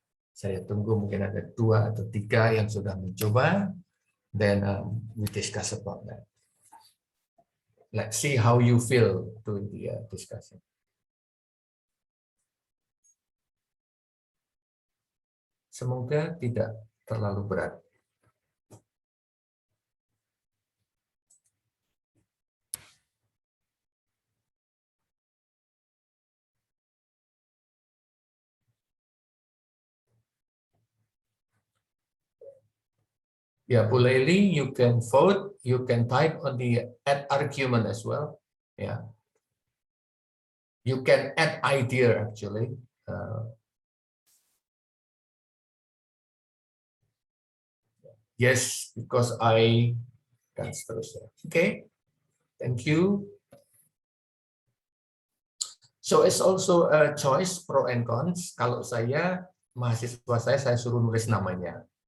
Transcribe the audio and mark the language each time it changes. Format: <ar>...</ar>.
<id>Saya tunggu mungkin ada 2 atau 3 yang sudah mencoba.</id> <en>Then we discuss about that. Let's see how you feel during the discussion.</en> <id>Semoga tidak terlalu berat.</id> <en>Yeah, Bu Leili, you can vote, you can type on the add argument as well. Yeah. You can add idea actually. Yes, because I can seterusnya. Okay, thank you. So it's also a choice pro and cons.</en> <id>Kalau saya mahasiswa saya suruh nulis namanya.</id>